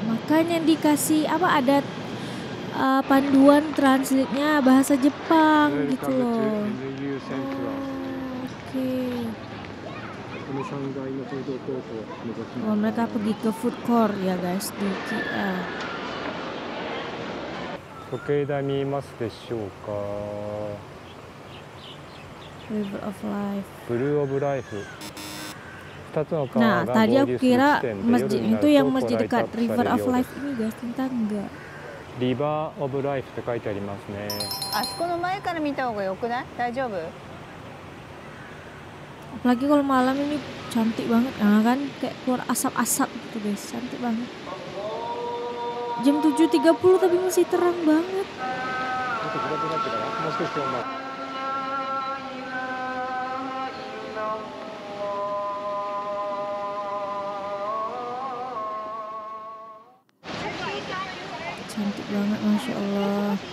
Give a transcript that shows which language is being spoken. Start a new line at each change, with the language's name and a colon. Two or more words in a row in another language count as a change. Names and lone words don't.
Indonesian: Makanya dikasih ada panduan translate-nya bahasa Jepang gitu loh. Oh, oke.
Japanese: この3階のフードコートを目指し Oh, ます。
Indonesian: mereka pergi ke
English: food court
Indonesian: ya guys di KL.
Japanese: 時計台見えますでしょうか。 River of Life. ブルーオブライフ。2つの
Indonesian: Nah,
Japanese: 川が
Indonesian: tadi
Japanese: 合
Indonesian: aku
Japanese: 流する
Indonesian: kira
Japanese: 地点で
Indonesian: masjid
Japanese: 夜にな
Indonesian: itu
Japanese: る
Indonesian: yang
Japanese: とこう
Indonesian: masjid
Japanese: ライトア
Indonesian: dekat
Japanese: ップさ
Indonesian: River
Japanese: れる
Indonesian: of
Japanese: ようで
Indonesian: Life
Japanese: す。
Indonesian: ini guys, ternyata enggak.
Japanese: リバーオブライフって書いてありますね。あそこの前から見た方がよくない？大丈夫？
Indonesian: Apalagi kalau malam ini cantik banget, nah kan kayak keluar asap-asap gitu guys, cantik banget. Jam 7.30 tapi masih terang banget.
Japanese: ちょっと暗くなってからもう少しまあ
Indonesian: Cantik banget,
Arabic: ما شاء الله.